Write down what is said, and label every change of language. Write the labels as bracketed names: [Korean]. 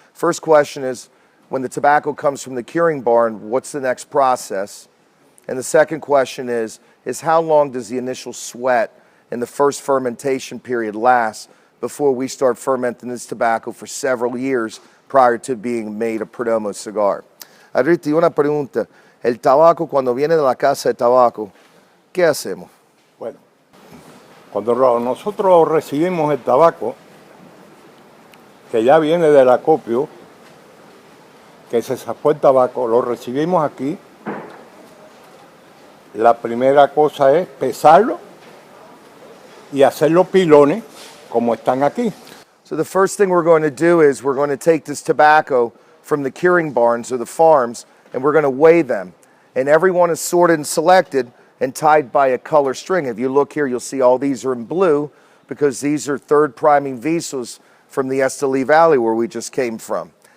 [English] First question is, when the tobacco comes from the curing barn, what's the next process? And the second question is how long does the initial sweat in the first fermentation period last before we start fermenting this tobacco for several years prior to being made a Perdomo cigar? [Spanish] Aristides, una pregunta. El tabaco, cuando viene de la casa de tabaco, ¿qué hacemos? Bueno, cuando nosotros recibimos el tabaco, que ya viene del acopio, que se sacó el tabaco, lo recibimos aquí. La primera cosa es pesarlo y hacer los pilones como están aquí. [English] So the first thing we're going to do is we're going to take this tobacco from the curing barns or the farms and we're going to weigh them. And everyone is sorted and selected and tied by a color string. If you look here, you'll see all these are in blue because these are third priming visos from the Esteli Valley where we just came from.